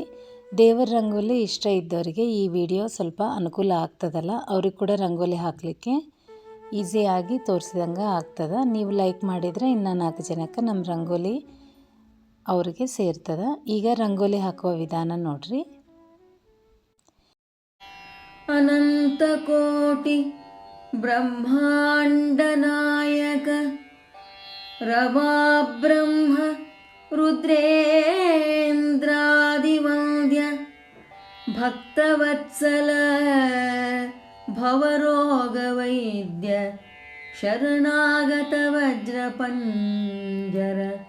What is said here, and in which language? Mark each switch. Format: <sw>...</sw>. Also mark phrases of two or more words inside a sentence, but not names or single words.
<kn>ದೇವರ ರಂಗೋಲಿ ಇಷ್ಟ ಇದ್ದವರಿಗೆ ಈ ವಿಡಿಯೋ ಸ್ವಲ್ಪ ಅನುಕೂಲ ಆಗ್ತದಲ್ಲ, ಅವ್ರಿಗೆ ಕೂಡ ರಂಗೋಲಿ ಹಾಕಲಿಕ್ಕೆ ಈಸಿಯಾಗಿ ತೋರಿಸಿದಂಗೆ ಆಗ್ತದೆ. ನೀವು ಲೈಕ್ ಮಾಡಿದರೆ ಇನ್ನು 4 ಜನಕ್ಕೆ ನಮ್ಮ ರಂಗೋಲಿ ಅವ್ರಿಗೆ ಸೇರ್ತದೆ. ಈಗ ರಂಗೋಲಿ ಹಾಕುವ ವಿಧಾನ ನೋಡಿರಿ.</kn> <sa>अनन्तकोटि ब्रह्माण्डनायक रमाब्रह्म रुद्रेन्द्रादिवन्द्य भक्तवत्सल भवरोगवैद्य शरणागत वज्रपञ्जर</sa>